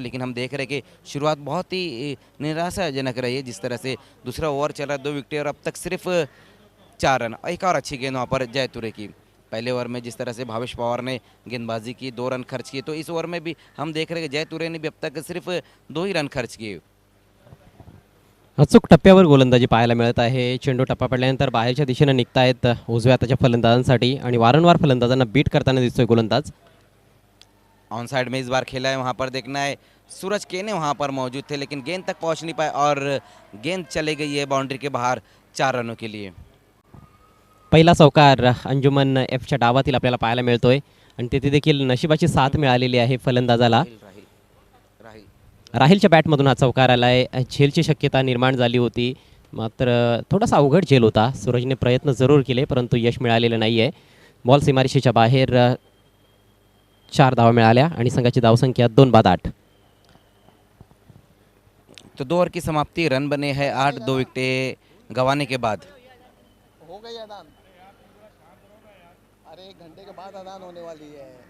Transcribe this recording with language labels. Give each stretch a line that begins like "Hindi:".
Hindi: लेकिन हम देख रहे हैं कि शुरुआत बहुत ही निराशाजनक रही है, जिस तरह से दूसरा ओवर चला 2 विकेट और अब तक सिर्फ 4 रन। एक और अच्छी गेंद वहाँ पर जय तुरे की। पहले ओवर में जिस तरह से भावेश पवार ने गेंदबाजी की 2 रन खर्च किए, तो इस ओवर में भी हम देख रहे हैं कि जय तुरे ने भी अब तक सिर्फ 2 ही रन खर्च किए।
Marathi: अचूक टप्प्यावर गोलंदाजी पाहायला मिळत आहे। चेंडू टप्पा पडल्यानंतर बाहेरच्या दिशेने निघतायत उजव्या हाताच्या फलंदाजांसाठी आणि वारंवार फलंदाजांना बीट करताना दिसतोय गोलंदाज।
Hindi: ऑन साइड में इस बार खेला है, वहाँ पर देखना है सूरज केने वहाँ पर मौजूद थे, लेकिन गेंद तक पहुँच नहीं पाए और गेंद चली गई है बाउंड्री के बाहर 4 रनों के लिए।
Marathi: पहिला चौकार अंजुमन एफच्या डावातील आपल्याला पाहायला मिळतोय आणि तिथे देखील नशिबाची साथ मिळालेली आहे फलंदाजाला। राहिलच्या बॅटमधून हा चौकार आलाय। झेलची शक्यता निर्माण झाली होती, मात्र थोडासा अवघड झेल होता। सूरजने प्रयत्न जरूर केले परंतु यश मिळालेलं नाही आहे। बॉल सीमारेषेच्या बाहेर 4 धावा मिळाल्या आणि संघाची धावसंख्या 2-8।
Hindi: तो 2 ओवर की समाप्ति, रन बने हैं 8, 2 विकेटें गंवाने के बाद। हो गई अदान, अरे 1 घंटे के बाद अदान होने वाली है।